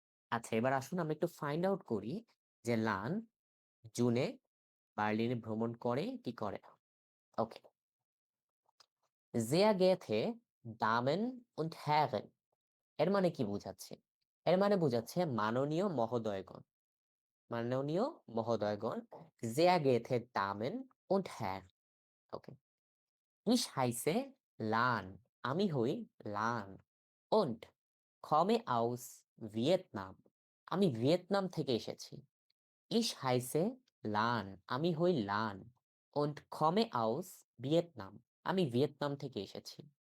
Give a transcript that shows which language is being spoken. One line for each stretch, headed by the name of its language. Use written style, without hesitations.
Bangla: আচ্ছা, এবার আসুন আমরা একটু ফাইন্ড আউট করি যে লান জুনে বার্লিনে ভ্রমণ করে কি করে না। ওকে,
German: sehr geehrte Damen und Herren,
Bangla: এর মানে কি বোঝাচ্ছে? এর মানে বোঝাচ্ছে মাননীয় মহোদয়গণ। মাননীয় মহোদয়গণ,
German: sehr geehrte Damen und Herren।
Bangla: ওকে,
German: ich heiße
Bangla: লান, আমি হই লান।
German: und komme aus Vietnam,
Bangla: আমি ভিয়েতনাম থেকে এসেছি।
German: Ich heiße
Bangla: লান, আমি হই লান।
German: und komme aus Vietnam,
Bangla: আমি ভিয়েতনাম থেকে এসেছি।